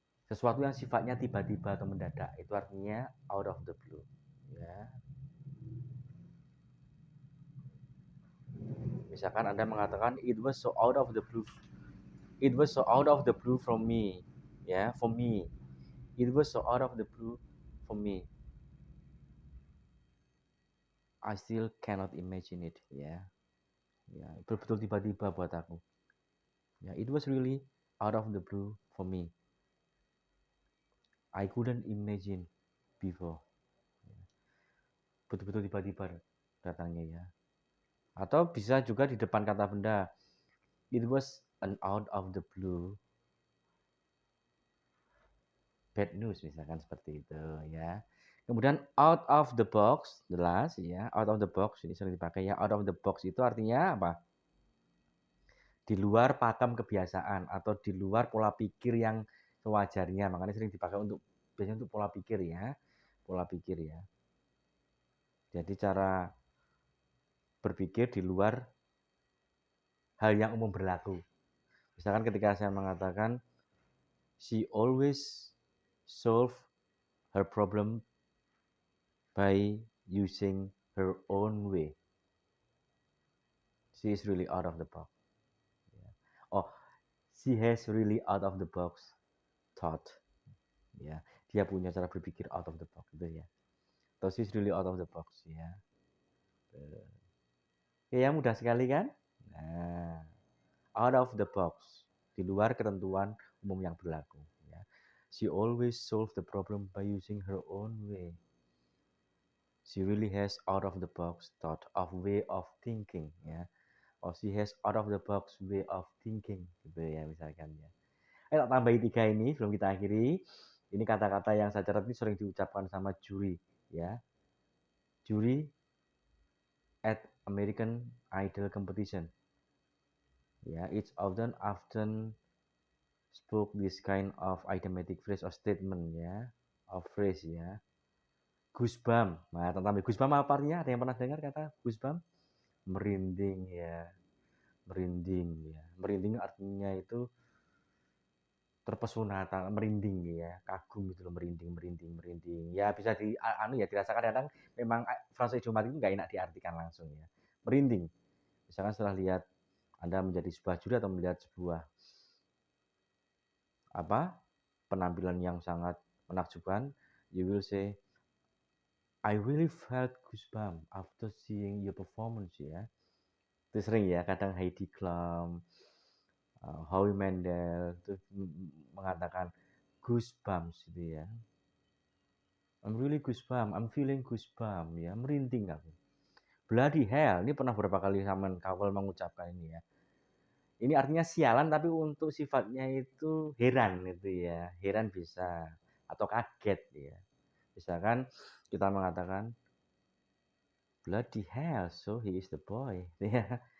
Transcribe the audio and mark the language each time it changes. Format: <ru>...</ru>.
<id>Sesuatu yang sifatnya tiba-tiba atau mendadak itu artinya out of the blue. Ya. Misalkan Anda mengatakan</id> <en>it was so out of the blue. It was so out of the blue from me. Ya, for me. It was so out of the blue for me. I still cannot imagine it.</en> <id>Ya. Ya, betul-betul tiba-tiba buat aku.</id> <en>Ya, it was really out of the blue for me. I couldn't imagine before.</en> <id>Betul-betul tiba-tiba datangnya ya. Atau bisa juga di depan kata benda.</id> <en>It was an out of the blue bad news</en> <id>misalkan seperti itu ya. Kemudian out of the box, jelas ya. Out of the box ini sering dipakai ya. Out of the box itu artinya apa? Di luar pakem kebiasaan atau di luar pola pikir yang sewajarnya. Makanya sering dipakai untuk biasanya untuk pola pikir ya. Pola pikir ya. Jadi cara berpikir di luar hal yang umum berlaku. Misalkan ketika saya mengatakan</id> <en>she always solve her problem by using her own way. She is really out of the box. Oh, she has really out of the box thought.</en> <id>Ya, dia punya cara berpikir out of the box gitu ya.</id> <en>So she's really out of the box</en> <id>ya. Ya mudah sekali kan? Nah, out of the box, di luar ketentuan umum yang berlaku ya.</id> <en>She always solve the problem by using her own way. She really has out of the box thought of way of thinking ya. Or she has out of the box way of thinking</en> <id>gitu ya misalkan ya. Tak tambahi 3 ini sebelum kita akhiri. Ini kata-kata yang saya catat ini sering diucapkan sama juri ya.</id> <en>Juri at American Idol competition. Ya, it's often spoke this kind of idiomatic phrase or statement ya, of phrase ya. Goosebump.</en> <id>Nah, tentang goosebump apa artinya? Ada yang pernah dengar kata goosebump? Merinding ya. Merinding ya. Merinding artinya itu terpesona, merinding ya, kagum gitu loh, merinding. Ya bisa dirasakan kadang memang frasa idiomatik itu nggak enak diartikan langsung ya. Merinding. Misalkan setelah lihat Anda menjadi sebuah juri atau melihat sebuah penampilan yang sangat menakjubkan,</id> <en>you will say, I really felt goosebumps after seeing your performance</en> <id>ya. Itu sering ya, kadang Heidi Klum, Howie Mandel itu mengatakan goosebumps gitu ya.</id> <en>I'm really goosebumps, I'm feeling goosebumps ya,</en> <id>merinding aku. Bloody hell, ini pernah beberapa kali Simon Cowell mengucapkan ini ya. Ini artinya sialan tapi untuk sifatnya itu heran gitu ya. Heran bisa atau kaget ya. Misalkan kita mengatakan bloody hell,</id> <en>so he is the boy.</en> <id>Ya.</id>